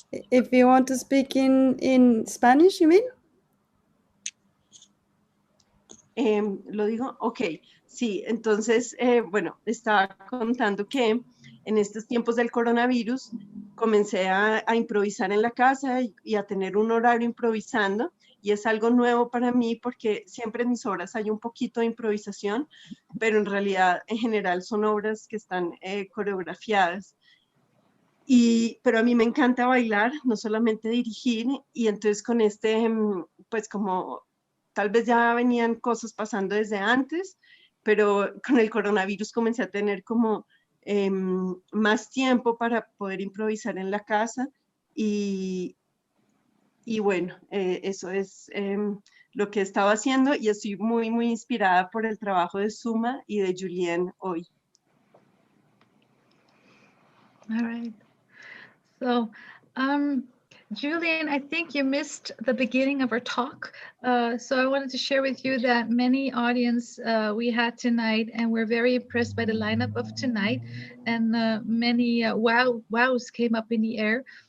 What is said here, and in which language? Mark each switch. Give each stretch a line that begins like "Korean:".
English: If you want to speak in Spanish, you mean?
Spanish: Lo digo, ok, sí, entonces, bueno, estaba contando que en estos tiempos del coronavirus comencé a improvisar en la casa y a tener un horario improvisando, y es algo nuevo para mí porque siempre en mis obras hay un poquito de improvisación, pero en realidad en general son obras que están coreografiadas. Pero a mí me encanta bailar, no solamente dirigir, y entonces con pues como tal vez ya venían cosas pasando desde antes, pero con el coronavirus comencé a tener como más tiempo para poder improvisar en la casa, y, y bueno, eso es lo que estaba haciendo, y estoy muy, muy inspirada por el trabajo de Suma y de Julyen hoy.
English: All right. So, Julyen, I think you missed the beginning of our talk. So I wanted to share with you that many audience we had tonight, and we're very impressed by the lineup of tonight. And many wows came up in the air.